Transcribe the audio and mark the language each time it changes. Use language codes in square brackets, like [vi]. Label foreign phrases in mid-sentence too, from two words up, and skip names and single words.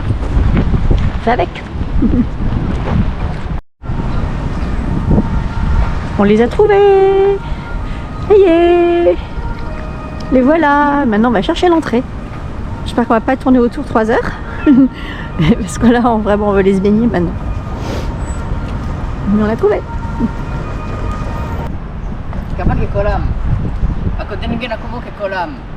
[fr] Fais avec. On les a trouvés. Ça y est. Les voilà. Maintenant, on va chercher l'entrée. J'espère qu'on va pas tourner autour 3 heures. Parce que là, vraiment, on veut les se baigner maintenant. Mais on l'a trouvé. [id] Kapan ke kolam? Aku tingin aku mau ke kolam.